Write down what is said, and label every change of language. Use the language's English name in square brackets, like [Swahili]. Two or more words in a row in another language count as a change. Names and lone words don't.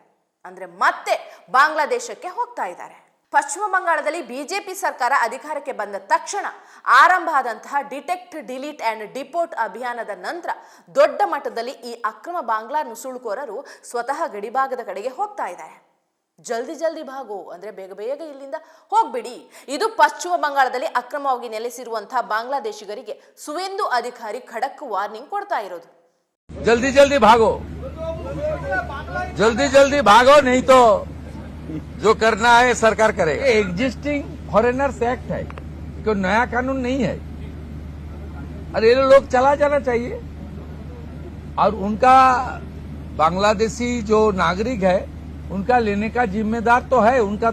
[Kannada] ಅಂದ್ರೆ ಮತ್ತೆ ಬಾಂಗ್ಲಾದೇಶಕ್ಕೆ ಹೋಗ್ತಾ ಇದ್ದಾರೆ. ಪಶ್ಚಿಮ ಬಂಗಾಳದಲ್ಲಿ ಬಿಜೆಪಿ ಸರ್ಕಾರ ಅಧಿಕಾರಕ್ಕೆ ಬಂದ ತಕ್ಷಣ ಆರಂಭ ಆದಂತಹ [English] detect delete and deport [Kannada] ಅಭಿಯಾನದ ನಂತರ ದೊಡ್ಡ ಮಟ್ಟದಲ್ಲಿ ಈ ಅಕ್ರಮ ಬಾಂಗ್ಲಾ ನುಸುಳುಕೋರರು ಸ್ವತಃ ಗಡಿಭಾಗದ ಕಡೆಗೆ ಹೋಗ್ತಾ ಇದ್ದಾರೆ. [Hindi] जल्दी जल्दी भागो [Kannada] ಅಂದ್ರೆ ಬೇಗ ಬೇಗ ಇಲ್ಲಿಂದ ಹೋಗ್ಬಿಡಿ. ಇದು ಪಶ್ಚಿಮ ಬಂಗಾಳದಲ್ಲಿ ಅಕ್ರಮವಾಗಿ ನೆಲೆಸಿರುವಂತಹ ಬಾಂಗ್ಲಾದೇಶಿಗರಿಗೆ ಸುವೇಂದು ಅಧಿಕಾರಿ ಖಡಕ್ ವಾರ್ನಿಂಗ್ ಕೊಡ್ತಾ ಇರೋದು. [Hindi] जल्दी जल्दी भागो, जल्दी जल्दी भागो, नहीं तो जो करना है सरकार करेगा। [English] existing Foreigners Act [Hindi] है, कोई नया कानून नहीं है। और ये लोग चला जाना चाहिए। और उनका बांग्लादेशी जो नागरिक है उनका लेने का जिम्मेदार तो है उनका।